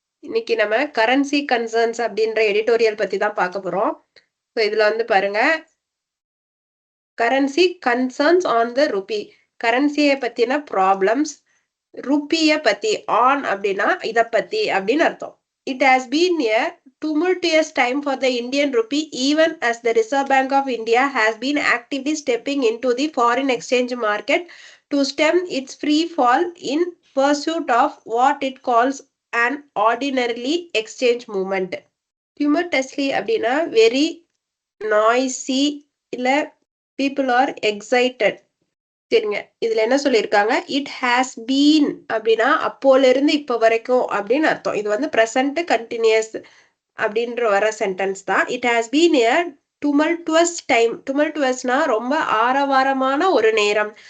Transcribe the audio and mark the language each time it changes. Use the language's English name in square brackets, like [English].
[Tamil] இன்னைக்கு நம்ம currency concerns அப்படின்ற எடிட்டோரியல் பத்தி தான் பார்க்க போறோம். ஸோ இதுல வந்து பாருங்க, currency concerns on the rupee. கரன்சியை பத்தின ப்ராப்ளம்ஸ், ருப்பிய பத்தி, ஆன் அப்படின்னா இத பத்தி அப்படின்னு அர்த்தம். [English] It has been a tumultuous time for the Indian rupee, even as the Reserve Bank of India has been actively stepping into the foreign exchange market to stem its free fall in pursuit of what it calls an ordinarily exchange movement. [Tamil] Tumultuously அப்படின்னா [English] very noisy, [Tamil] இல்ல [English] people are excited. [Tamil] சரிங்க, இதுல என்ன சொல்லியிருக்காங்க, [English] it has been [Tamil] அப்படின்னா அப்போல இருந்து இப்ப வரைக்கும் அப்படின்னு அர்த்தம். இது வந்து பிரசன்ட் கண்டினியூஸ் அப்படின்ற வர சென்டென்ஸ் தான். [English] It has been a tumultuous time. [Tamil] டுமல்டுவஸ்னா ரொம்ப ஆரவாரமான ஒரு நேரம்.